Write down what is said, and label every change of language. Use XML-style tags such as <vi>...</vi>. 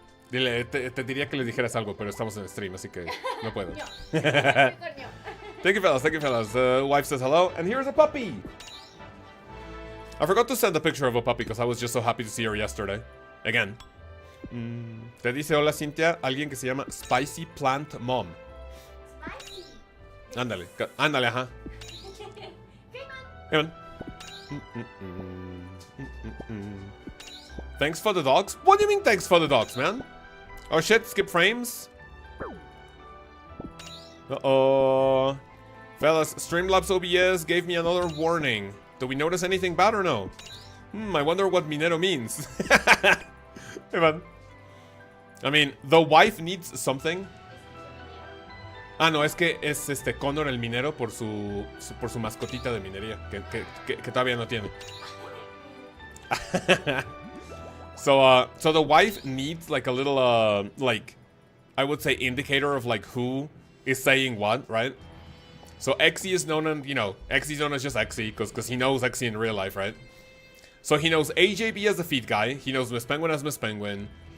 <es>Dile, te diría que le dijeras algo, pero estamos en stream, así que no puedo.</es> <en>Thank you, fellas. Wife says hello, and here's a puppy. I forgot to send a picture of a puppy because I was just so happy to see her yesterday. Again.</en> <es>Te dice hola, Cynthia, alguien que se llama Spicy Plant Mom.</es> <en>Spicy.</en> <es>Ándale, ajá.</es> <en>Hey man. Thanks for the dogs? What do you mean thanks for the dogs, man? Oh shit, skip frames? Uh-oh. Fellas, Streamlabs OBS gave me another warning. Do we notice anything bad or no? I wonder what minero means. Hey man. I mean, the wife needs something.</en> <es>Ah, no, es que es Connor el minero por su mascotita de minería que todavía no tiene.</es> <en>So the wife needs like a little like I would say indicator of like who is saying what, right? So Exy is known as, you know, Exy is known as just Exy because he knows Exy in real life, right? So he knows AJB as the feed guy, he knows Miss Penguin as Miss Penguin.</en>